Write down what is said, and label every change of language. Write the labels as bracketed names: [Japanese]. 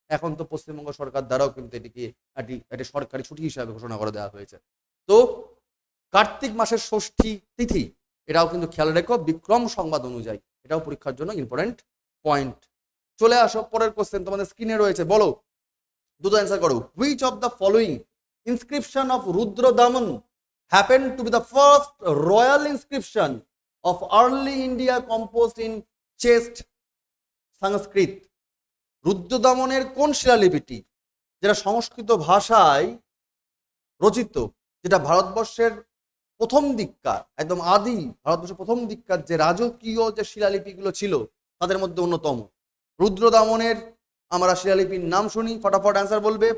[Bangla] এখন তো পশ্চিমবঙ্গ সরকার দ্বারাও কিন্তু এটিকে একটি সরকারি ছুটি হিসাবে ঘোষণা করে দেওয়া হয়েছে। তো কার্তিক মাসের ষষ্ঠী তিথি, এটাও কিন্তু খেয়াল রেখো বিক্রম সংবাদ অনুযায়ী, এটাও পরীক্ষার জন্য ইম্পর্টেন্ট পয়েন্ট। চলে আসো পরের কোশ্চেন, তোমাদের স্ক্রিনে রয়েছে, বলো দুটো অ্যান্সার করো। [English] Which of the following inscription of Rudradaman happened to be the first royal inscription of early India composed in chaste Sanskrit? [Bangla] রুদ্রদামনের কোন শিলালিপিটি, যেটা সংস্কৃত ভাষায় রচিত, যেটা ভারতবর্ষের প্রথম দিককার একদম আদি ভারতবর্ষের প্রথম দিককার যে রাজকীয় যে শিলালিপিগুলো ছিল তাদের মধ্যে অন্যতম? রুদ্রদামনের আমরা শিলালিপির নাম শুনি, ফটাফট অ্যান্সার বলবে।